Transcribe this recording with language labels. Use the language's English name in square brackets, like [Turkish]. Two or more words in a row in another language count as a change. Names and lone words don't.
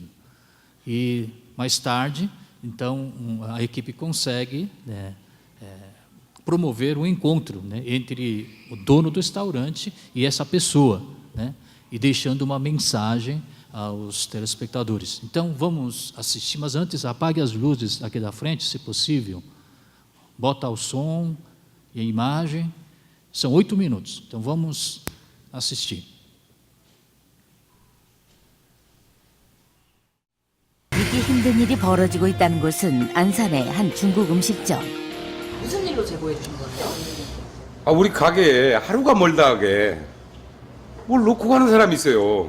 [Portuguese] E mais tarde, então, a equipe consegue promover um encontro entre o dono do restaurante e essa pessoa, e deixando uma mensagem aos telespectadores. Então vamos assistir, mas antes apague as luzes aqui da frente, se possível. Bota o som e a imagem. São 8 minutos, então vamos assistir. [Korean] 믿기 힘든 일이 벌어지고 있다는 곳은 안산의 한 중국 음식점. 무슨 일로 제보해 준 거예요? 우리 가게에 하루가 멀다 하게 뭘 놓고 가는 사람이 있어요.